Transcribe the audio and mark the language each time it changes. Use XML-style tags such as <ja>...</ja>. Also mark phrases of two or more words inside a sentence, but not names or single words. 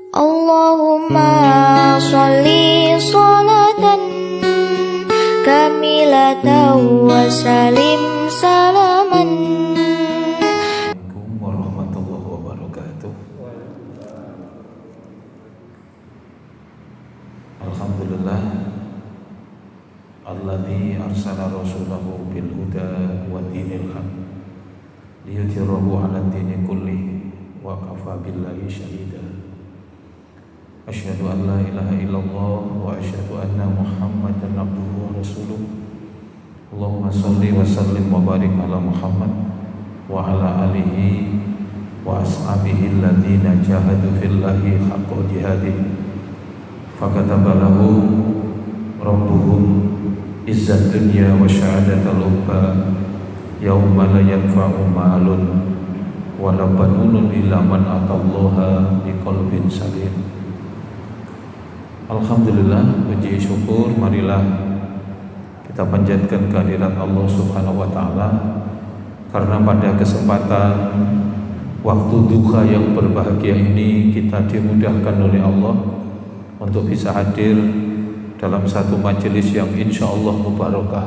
<ar>اللهم صل صلاة كاملة وسلم سلاما. السلام عليكم ورحمة الله وبركاته. الحمد لله الذي أرسل رسوله بالهدى ودين الحق ليظهره على الدين كله وكفى بالله شهيدا. أشهد أن لا إله إلا الله وأشهد أن محمدا عبده ورسوله. اللهم صل وسلم وبارك على محمد وعلى آله وأصحابه الذين جاهدوا في الله حق جهاده فكتب لهم ربهم عزة الدنيا وشهادة الأخرى يوم لا ينفع مال ولا بنون إلا من أتى الله بقلب سليم.</ar> <id>Alhamdulillah, puji syukur marilah kita panjatkan kehadirat Allah</id> <ar>سبحانه وتعالى</ar> <id>karena pada kesempatan waktu duha yang berbahagia ini kita dimudahkan oleh Allah untuk bisa hadir dalam satu majelis yang</id> <ar>إن شاء الله</ar> <id>mubarakah.</id>